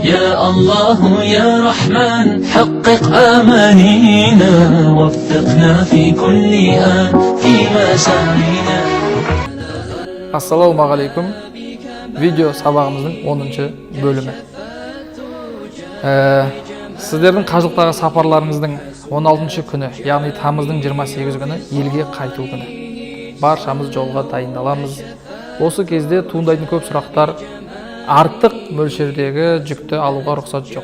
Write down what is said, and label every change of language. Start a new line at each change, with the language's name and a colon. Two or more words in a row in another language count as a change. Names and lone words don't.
Arabic: يا الله يا رحمن حقق آمانينا وفقنا في كل آن في مسارنا. السلام عليكم.
Kazakh: Video сабағымыздың 10-шы бөлімі. Сіздердің қажылықтағы сапарларыңыздың 16-шы күні, яғни тамыздың 28 күні елге қайту күні. Баршамыз жолға дайындаламыз. Осы кезде туындайтын көп сұрақтар: артық мөлшердегі жүкті алуға рұқсат жоқ.